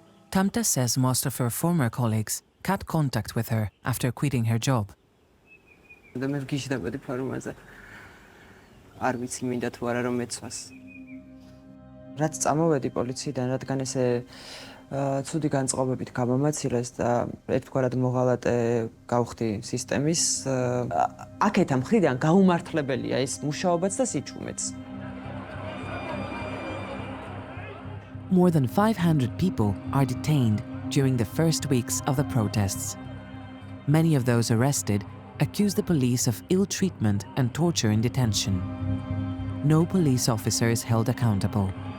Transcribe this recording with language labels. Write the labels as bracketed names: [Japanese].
[English] Tamta says most of her former colleagues cut contact with her after quitting her job. [Georgian] მე ვგიშდებოდი ფორუმაზე. არ ვიცი მინდა თუ არა რომ მეცვას. რაც წამოვედი პოლიციიდან, რადგან ესე ცუდი განწყობებით გამომაცილეს და ერთგვარად მოღალატე გავხდი სისტემის, აქეთ ამ მხრიდან გაუმართლებელია ეს მუშაობაც და სიჩუმეც. [English] More than 500 people are detained during the first weeks of the protests. Many of those arrested accuse the police of ill treatment and torture in detention. No police officer is held accountable.